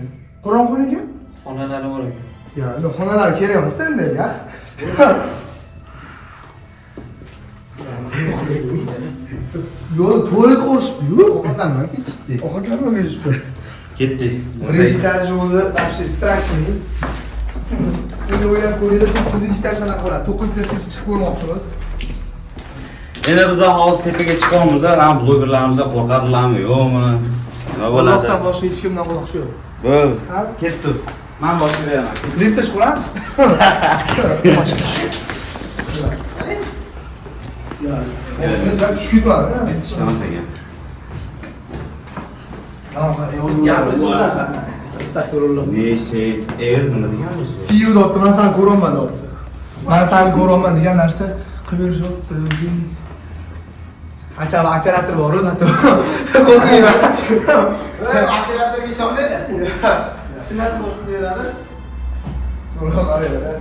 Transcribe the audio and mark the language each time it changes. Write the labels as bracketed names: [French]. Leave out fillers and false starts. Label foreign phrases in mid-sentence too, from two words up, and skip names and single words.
[Uzbek] Qorong'unaga? Xonalari bor ekan. Ya, xonalar kerak emas endi, ya. Yo'q, tualet qurishdi-yu. Ovqatlanmay ketishdi. Ovqatlanmay ketishdi. Ketdik. Birinchi etaj o'zi [Russian] вообще страшный. [Uzbek] Endi o'ylab ko'ringlar, 9-etaj qanaqa bo'ladi? 9-etajga chiqib ko'rmoqchimiz. Endi biz hozir tepaga chiqamiz, ham blogerlarimiz qo'rqadilarmi, yo'qmi? Nima bo'ladi? Allohdan boshqa hech kimdan qo'rqish yo'q. Bo'l. Ha? Ketdik. Men boshlayaman. Liftda chiqamiz. Ya, tushib ketmadi. Hech ishlamas ekan. Mana qarang, o'zi gapirsa o'zi. Astagfirullah. Neyse, nima degan bu? [English] See you [Uzbek] dotdi, men seni ko'raman dotdi. Men seni ko'raman degan narsa qilib berishyapti. Achava operator bor o'zi hatto. Qo'rqmayman. Operatorga ishonmaydi. Shunday qo'rqdiradi. So'rab qaraylar.